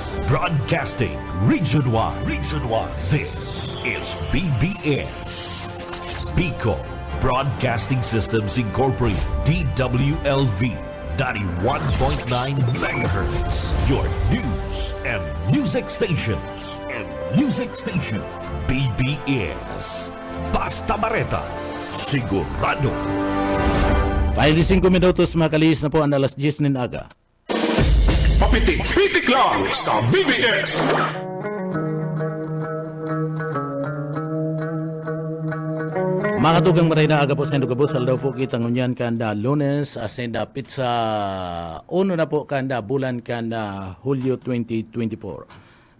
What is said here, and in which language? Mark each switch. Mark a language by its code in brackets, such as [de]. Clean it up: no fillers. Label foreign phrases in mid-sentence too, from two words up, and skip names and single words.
[en] Broadcasting Region 1. Region 1. This is BBS. Bicol Broadcasting Systems Incorporated. DWLV. 91.9 megahertz. Your news and music stations. [bik] BBS. Basta Bareta. Sigurado. 5 minutos makalis na po ang alas 10 ng aga. Papitik-pitik lang sa BBS. Mga tugang maray na aga po sa Indogabos, aldaw po kita ngunyan kanda Lunes, asenda pizza, uno na po kanda bulan kanda Hulyo 2024.